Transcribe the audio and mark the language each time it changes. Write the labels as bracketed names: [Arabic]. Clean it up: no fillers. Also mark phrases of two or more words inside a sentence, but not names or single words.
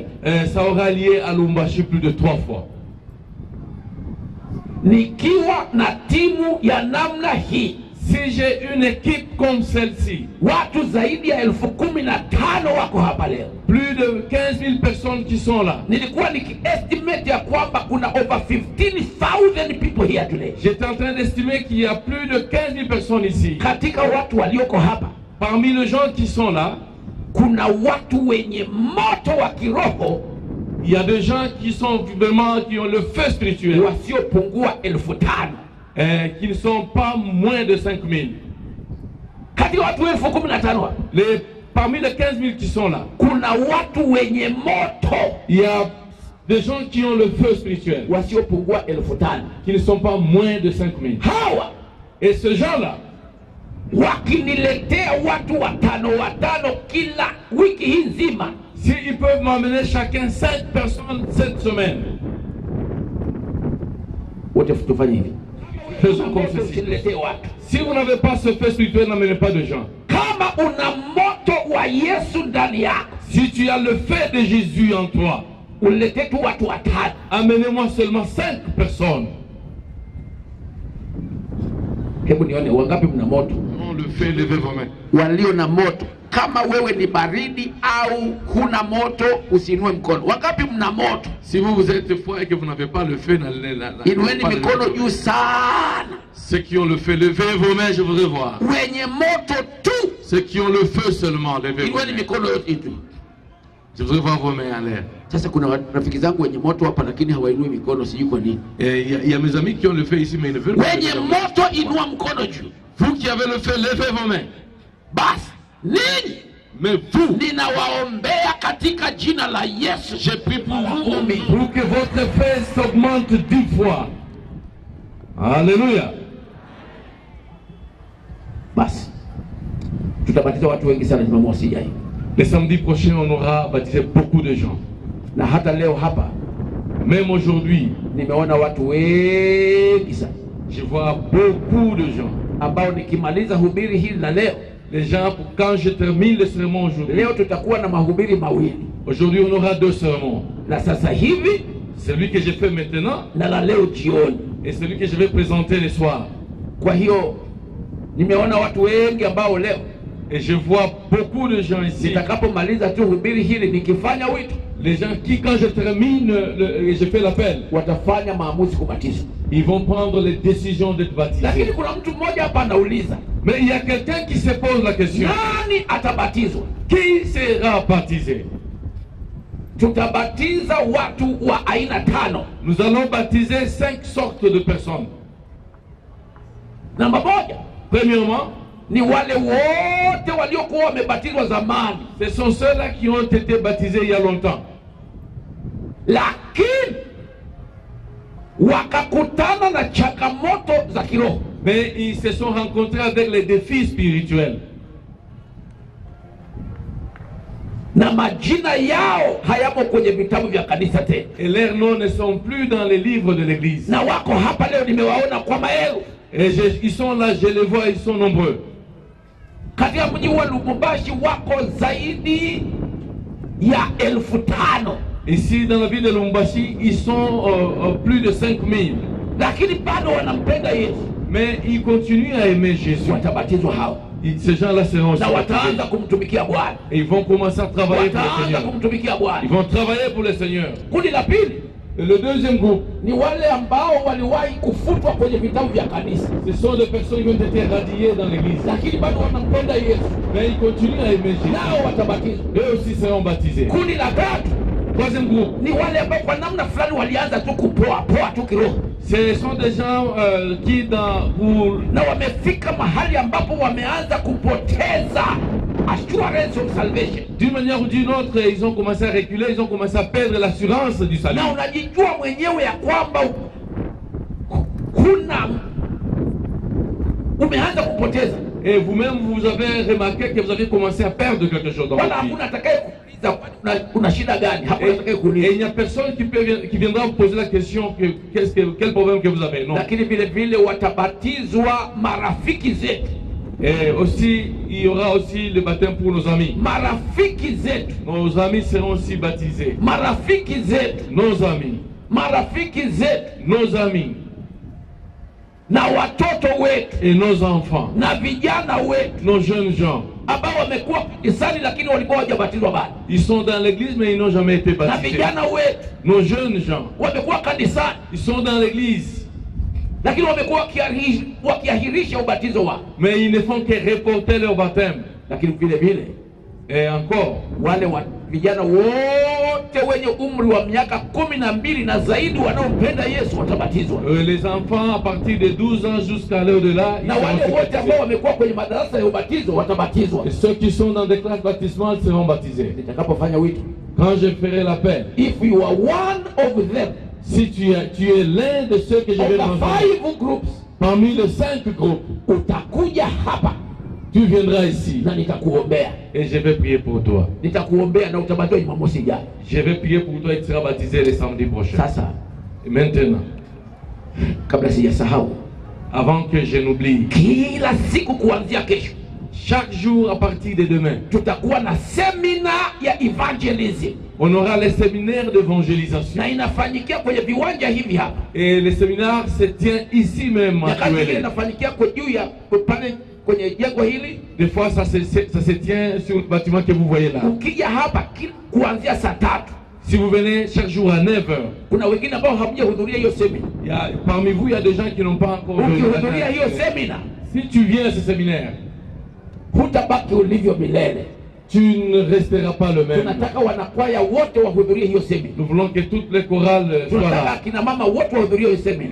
[French] Ça aura lié à Lubumbashi plus de 3 fois. [Swahili] Nikiwa na timu ya namna hii, [French] Si j'ai une équipe comme celle-ci, [Swahili] watu zaidi ya 15,000 wako hapa leo. [French] plus de 15 000 personnes qui sont là. [Swahili] Nilikuwa nikiestimate ya kwamba kuna [English] over 15,000 people here today. [French] J'étais en train d'estimer qu'il y a plus de 15 000 personnes ici. [Swahili] Katika watu walioko hapa, [French] Parmi les gens qui sont là, [Swahili] kuna watu wenye moto wa kiroho [French] il Il y a des gens qui sont vraiment, qui ont le feu spirituel, [Swahili] wasiopungua 5,000. [French] qui ne sont pas moins de 5,000. [Swahili] Kati ya watu 15,000 [French] Parmi les 15,000 qui sont là, [Swahili] kuna watu wenye moto [French] il y a des gens qui ont le feu spirituel, [Swahili] wasiopungua 5,000. [French] qui ne sont pas moins de 5,000. [Swahili] Hawa [French] Et ce genre-là, [Swahili] wakiniletea watu 5 kila wiki hii nzima, [French] s'ils peuvent m'emmener chacun 5 personnes cette semaine, [Swahili] wote tufanye hivi. [French] faisons comme ceci. [Swahili] Usiniletee watu. [French] Si vous n'avez pas ce feu spirituel, n'amenez pas de gens. [Swahili] Kama una moto wa Yesu ndani yako, [French] Si tu as le feu de Jésus en toi, [Swahili] uniletee tu watu 5. [French] amenez-moi seulement 5 personnes. [Swahili] Hebu nione wangapi mna moto. [French] On le fait, levez vos mains. [Swahili] Walio na moto, kama wewe ni baridi au huna moto, usiinue mkono. Wangapi mna moto? [French] Si vous êtes froid et que vous n'avez pas le feu, [Swahili] Inueni mikono juu sana. [French] ceux qui ont le feu, levez vos mains, je voudrais voir. [Swahili] Wenye moto tu, [French] Ceux qui ont le feu seulement, levez vos [Swahili] inueni [French] mains. [Swahili] mikono yote tu. [French] Je voudrais voir vos mains en l'air. [Swahili] Sasa kuna rafiki zangu wenye moto hapa lakini hawainui mikono, sijui kwa nini. [French] Et il y a mes amis qui ont le feu ici, mais ils ne veulent pas. [Swahili] Wenye moto inua mkono juu. [French] Vous qui avez le feu, levez vos mains. [Swahili] Basi nini? [French] Mais vous, [Swahili] Ninawaombea katika jina la Yesu. [French] j'ai pris pour vous, pour que votre feu s'augmente 10 fois. Alléluia. [Swahili] Basi tutabatiza watu wengi sana Jumamosi ijayo. [French] Le samedi prochain, on aura baptisé beaucoup de gens. [Swahili] Na hata leo hapa [French] Même aujourd'hui, [Swahili] nimeona watu wengi sana [French] je vois beaucoup de gens. [Swahili] ambao nikimaliza hubiri hili la leo, [French] Les gens, quand je termine le sermon aujourd'hui, [Swahili] leo tutakuwa na mahubiri mawili, [French] aujourd'hui on aura 2 sermons. [Swahili] la sasa hivi [French] Celui que je fais maintenant [Swahili] na la leo jioni. [French] et celui que je vais présenter le soir. [Swahili] Kwa hiyo nimeona watu wengi ambao leo [French] Et je vois beaucoup de gens ici. [Swahili] nitakapomaliza tu hubiri hili nikifanya wito, [French] Les gens qui, quand je termine et je fais l'appel, [Swahili] watafanya maamuzi kubatizwa. [French] ils vont prendre les décisions d'être [Swahili] Lakini [French] baptisés. [Swahili] kuna mtu mmoja hapa anauliza, [French] Mais il y a quelqu'un qui se pose la question. [Swahili] nani atabatizwa? [French] Qui sera baptisé? [Swahili] Tutabatiza watu wa aina 5. [French] Nous allons baptiser 5 sortes de personnes. [Swahili] Namba 1 [French] Premièrement, [Swahili] ni wale wote waliokuwa wamebatizwa zamani, [French] ce sont ceux-là qui ont été baptisés il y a longtemps. [Swahili] lakini wakakutana na changamoto za kiroho, [French] Mais ils se sont rencontrés avec les défis spirituels. [Swahili] na majina yao hayamo kwenye vitabu vya kanisa tena, [French] Et leurs noms ne sont plus dans les livres de l'église. [Swahili] na wako hapa leo, nimewaona kwa maelfu. [French] Et ils sont là, je les vois, ils sont nombreux. [Swahili] Katika mji wa Lubumbashi wako zaidi ya 5,000, [French] Ici, dans la ville de Lumbashi, ils sont plus de 5,000. [Swahili] lakini bado wanampenda Yesu. [French] Mais ils continuent à aimer Jésus. [Swahili] Watabatizwa hao [French] Ces gens-là seront aussi [Swahili] na [French] baptisés. [Swahili] wataanza kumtumikia Bwana, [French] Et ils vont commencer à travailler pour le [Swahili] wataanza [French] Seigneur. [Swahili] kumtumikia Bwana. [French] Ils vont travailler pour le Seigneur. [Swahili] Kundi la pili [French] Et le deuxième groupe, [Swahili] ni wale ambao waliwahi kufutwa kwenye vitabu vya kanisa, [French] ce sont des personnes qui ont été radiées dans l'église. [Swahili] lakini bado wanampenda Yesu, [French] Mais ils continuent à aimer Jésus. [Swahili] nao watabatizwa. [French] Eux aussi seront baptisés. [Swahili] Kundi la tatu [French] Troisième groupe, [Swahili] ni wale ambao kwa namna fulani walianza tu kupoa tu kiroho, [French] ce sont des gens qui pour [Swahili] na wamefika mahali ambapo wameanza kupoteza [English] assurance of salvation, [French] d'une manière ou d'une autre, ils ont commencé à reculer, ils ont commencé à perdre l'assurance du salut. [Swahili] na unajijua mwenyewe ya kwamba kuna umeanza kupoteza, [French] Et vous-même, vous avez remarqué que vous avez commencé à perdre quelque chose dans [Swahili] wala [French] votre vie. [Swahili] hakuna atakaye kuuliza una shida gani, hakuna atakaye [French] Et [Swahili] kuuliza. [French] il n'y a personne qui viendra vous poser la question quel problème que vous avez. Non. [Swahili] Lakini vile vile watabatizwa marafiki zetu, [French] Et aussi, il y aura aussi le baptême pour nos amis. [Swahili] marafiki zetu, [French] Nos amis seront aussi baptisés. [Swahili] marafiki zetu, [French] Nos amis. [Swahili] marafiki zetu, [French] Nos amis. [Swahili] na watoto wetu [French] Et nos enfants. [Swahili] na vijana wetu [French] Nos jeunes gens. [Swahili] ambao wamekuwa kanisani lakini walikuwa hawajabatizwa bado, [French] Ils sont dans l'église mais ils n'ont jamais été [Swahili] na [French] baptisés. [Swahili] vijana wetu [French] Nos jeunes gens. [Swahili] wamekuwa kanisani [French] Ils sont dans l'église. [Swahili] lakini wamekuwa wakiahirisha ubatizo wao. [French] Mais ils ne font que reporter leur baptême. [Swahili] Lakini vile vile [French] Et encore, [Swahili] wale vijana wote wote wenye umri wa miaka 12 na zaidi wanaompenda Yesu watabatizwa. [French] Les enfants à partir de 12 ans jusqu'à l'au-delà, [Swahili] Na wale wote ambao wamekuwa kwenye madarasa ya ubatizo watabatizwa. [French] et ceux qui sont dans des classes baptismales seront baptisés. [Swahili] Nitakapofanya wito, [French] Quand je ferai l'appel, [English] if you are one of them, [French] si tu es l'un de ceux que je vais [English] of the [French] mentionner, [English] 5 groups, [French] parmi les 5 groupes, [Swahili] utakuja hapa [French] tu viendras ici [Swahili] na nitakuombea. [French] et je vais prier pour toi. [Swahili] Nitakuombea na utabatizwa Jumamosi ijayo. [French] Je vais prier pour toi et tu seras baptisé le samedi prochain. [Swahili] Sasa, [French] Et maintenant, [Swahili] kabla sijasahau, [French] avant que je n'oublie, [Swahili] kila siku kuanzia kesho [French] chaque jour à partir de demain, [Swahili] tutakuwa na semina ya evangelism, [French] on aura les séminaires d'évangélisation. [Swahili] na inafanyikia kwenye viwanja hivi hapa. [French] Et le séminaire se tient ici même à [Swahili] Nyakati nyingine [French] Tuele. [Swahili] inafanyikia kwa juu ya pale kwenye jengo hili. [French] Des fois, ça se tient sur le bâtiment que vous voyez là. [Swahili] Ukija hapa kuanzia saa 3, [French] Si vous venez chaque jour à 9 h, [Swahili] kuna wengine ambao hamjahudhuria hiyo semina. [French] parmi vous, il y a des gens qui n'ont pas encore venu. [Swahili] Ukihudhuria hiyo semina, [French] Si tu viens à ce séminaire, [Swahili] hutabaki ulivyo milele. [French] tu ne resteras pas le même. [Swahili] Tunataka wanakwaya wote wahudhurie hiyo semina. [French] Nous voulons que toutes les chorales soient [Swahili] Tunataka [French] là. [Swahili] akina mama wote wahudhurie hiyo semina.